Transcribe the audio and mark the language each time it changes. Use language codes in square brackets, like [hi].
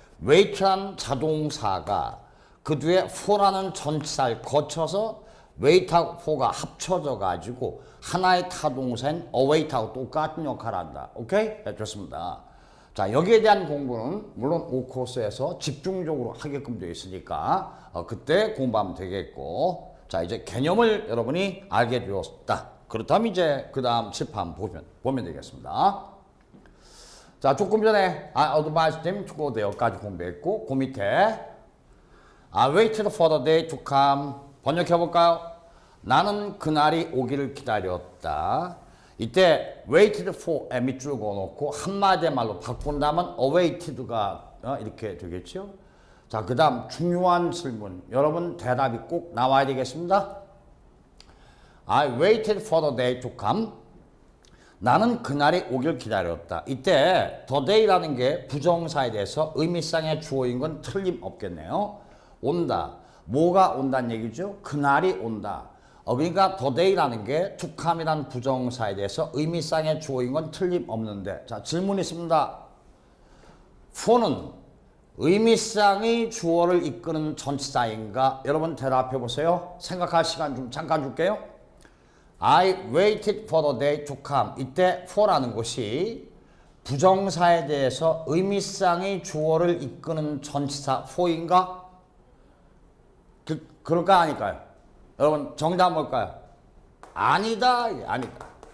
[ko] wait라는 자동사가 그 뒤에 for라는 전치사를 거쳐서 wait하고 for가 합쳐져 가지고 하나의 타동사인 await하고 똑같은 역할을 한다. 오케이? 네, 좋습니다. 자, 여기에 대한 공부는 물론 5코스에서 집중적으로 하게끔 되어 있으니까 그때 공부하면 되겠고, 자, 이제 개념을 여러분이 알게 되었다. 그렇다면 이제 그 다음 칠판 보면 되겠습니다. 자, 조금 전에 [en] advised them to go there [ko] 까지 공부했고, 그 밑에 [en] waited for the day to come. [ko] 번역해볼까요? 나는 그날이 오기를 기다렸다. 이때 waited for에 밑줄 그어놓고 한마디의 말로 바꾼다면 awaited가 이렇게 되겠죠. 자, 그 다음 중요한 질문. 여러분 대답이 꼭 나와야 되겠습니다. [en] I waited for the day to come. [ko] 나는 그날이 오길 기다렸다. 이때 the day라는 게 부정사에 대해서 의미상의 주어인 건 틀림없겠네요. 온다. 뭐가 온다는 얘기죠? 그날이 온다. 그러니까 the day라는 게 to come이라는 부정사에 대해서 의미상의 주어인 건 틀림없는데, 자, 질문 있습니다. for는 의미상의 주어를 이끄는 전치사인가? 여러분 대답해 보세요. 생각할 시간 좀 잠깐 줄게요. [en] I waited for the day to come. [ko] 이때 for라는 것이 부정사에 대해서 의미상의 주어를 이끄는 전치사 for인가? 그럴까 아닐까요? 여러분 정답 뭘까요? 아니다. 아니다.